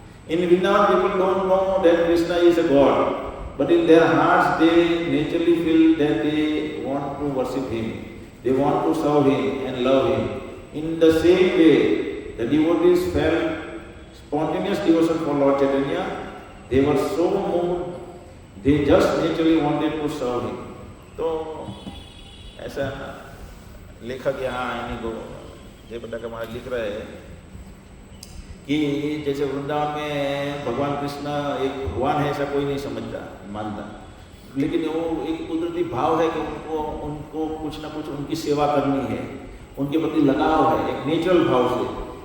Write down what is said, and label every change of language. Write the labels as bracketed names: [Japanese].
[English] In Vrindavan people don't know that Krishna is a god, but in their hearts they naturally feel that they want to worship him, they want to serve him and love him. In the same way the devotees felt spontaneous devotion for Lord Chaitanya. They were so moved, they just naturally wanted to serve him. [Hindi] तो ऐसा लेखक यहाँ इन्हीं को जयप्रकाश महाराज लिख रहे हैं कि जैसे वृंदावन में भगवान कृष्ण एक भगवान है ऐसा कोई नहीं समझता मानता, लेकिन वो एक कुदरती भाव है कि उनको कुछ ना कुछ उनकी सेवा करनी है, उनके प्रति लगाव है एक नेचुरल भाव से.